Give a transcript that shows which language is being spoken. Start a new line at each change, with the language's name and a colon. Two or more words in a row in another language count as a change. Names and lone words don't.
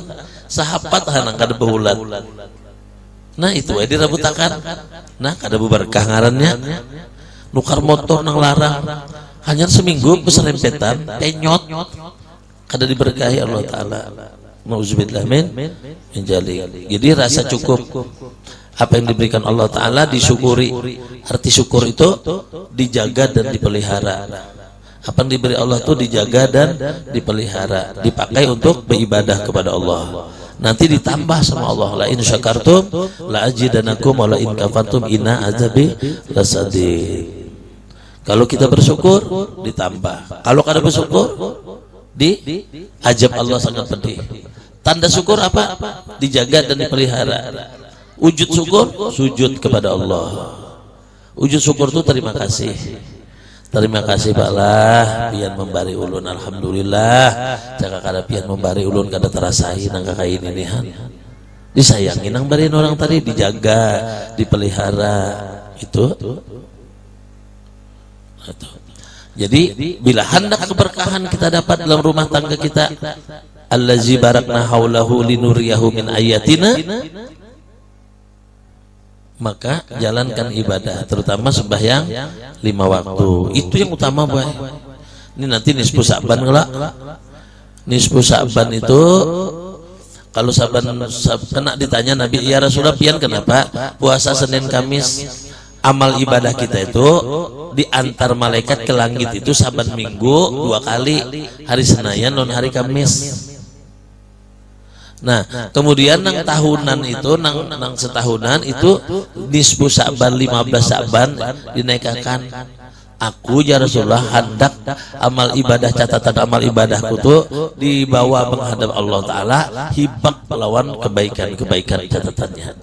Banjar: Sahabat hanang kada bahulat. Nah itu aja dirabutakan. Nah kada berkah ngarannya. Nukar motor nang larang, hanya seminggu peserempetan, penyot. Kada diberkahi Allah Ta'ala.
Arabic: نعوذ بالله من ذلك.
Indonesian: Jadi rasa cukup. Apa yang diberikan Allah Ta'ala disyukuri. Arti syukur itu dijaga dan dipelihara. Apa yang diberi Allah itu dijaga dan dipelihara, dipakai untuk beribadah kepada Allah. Nanti ditambah sama Allah,
Arabic: لئن شكرتم لأزيدنكم ولئن كفرتم إن عذابي لشديد.
Banjar: Kalau kita bersyukur ditambah, kalau kada bersyukur diajab Allah sangat pedih.
Indonesian: Tanda syukur apa? Dijaga dan dipelihara. Wujud syukur, sujud kepada Allah. Wujud syukur itu terima kasih.
Banjar: Terima kasih Pak lah, pian membari ulun, alhamdulillah. Jaka kada pian membari ulun kada terasai nang kakak ini nihan. Disayangi nang bariin orang tadi, dijaga, dipelihara.
Indonesian: Itu. Jadi bila hendak keberkahan kita dapat dalam rumah tangga kita,
Arabic: الذي باركنا حوله لنريه من آياتنا,
Indonesian: maka jalankan ibadah, terutama sembahyang 5 waktu. Itu yang utama, boy. Ini nanti nisfu Sa'ban kelak.
Banjar: Nisfu Sa'ban itu Kalau saban kena ditanya Nabi,
Arabic: يا رسول الله
Banjar: pian kenapa puasa Senin Kamis? Amal ibadah kita itu diantar malaikat ke langit itu saban minggu 2 kali, hari Senayan non hari Kamis. Nah kemudian nang tahunan itu nang setahunan itu nisfu Sa'ban 15 Sa'ban dinaikkan. Aku
Arabic: يا رسول الله
Banjar: hendak amal ibadah, catatan amal ibadahku tuh dibawa menghadap Allah Ta'ala, hibak lawan kebaikan-kebaikan catatannya.